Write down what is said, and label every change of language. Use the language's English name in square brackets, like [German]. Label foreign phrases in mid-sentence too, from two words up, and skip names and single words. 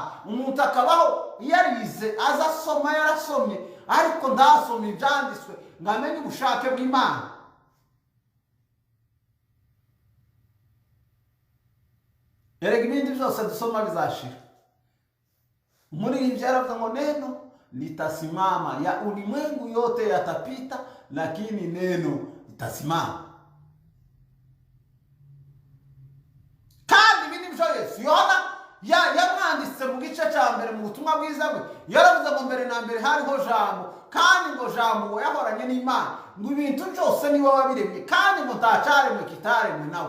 [Rundi] Umuntu akabaho yarize aza asoma, yarasomye, ariko ndasoma ibyanditswe ngo amenye ubushake bw'Imana. Erega ibindi byose dusoma bizashira. [Swahili] Muri hii [Rundi] yaravuga ngo [Swahili] neno litasimama, ya ulimwengu yote yatapita, lakini neno litasimama. [Rundi] Kandi ibindi byo Yesu Yohana yamwanditse mu gice cya mbere mu butumwa bwiza bwe, yaravuze ngo mbere na mbere hariho jambo, kandi ngo jambo we yahoranye n'Imana, ngo ibintu byose niwe wabiremye, kandi ngo ntacaremwe kitaremwe nawe.